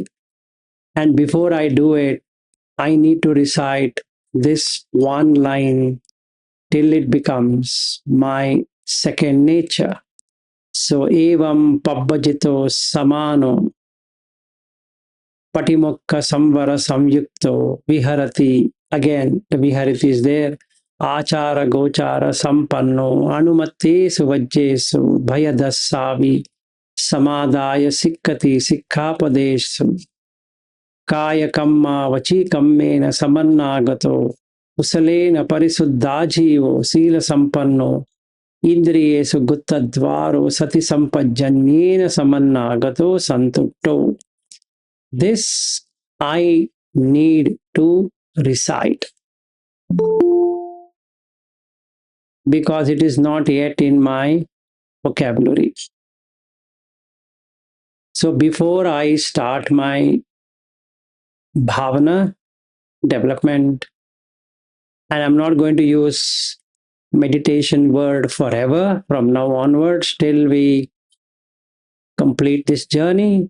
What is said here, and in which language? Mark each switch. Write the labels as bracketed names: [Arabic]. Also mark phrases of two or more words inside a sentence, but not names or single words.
[English] And before I do it, I need to recite this one line till it becomes my second nature. So, [Pali] evam pabbajito samano Patimokka Samvara Samyukto Viharati. [English] Again, the Viharati is there. [Pali] Achara Gochara Sampanno Anumate Suvajjesu Bhayadasavi Samadaya Sikkati Sikkapadesu Kaya Kamma Vachi Kammena Samannagato Usalena Parisuddhajivo Sila Sampanno Indriyesu Guttadvaro Sati Sampajanyena Samannagato Santutto. [English] This I need to recite because it is not yet in my vocabulary. So before I start my bhavana development, and I'm not going to use meditation word forever from now onwards till we complete this journey.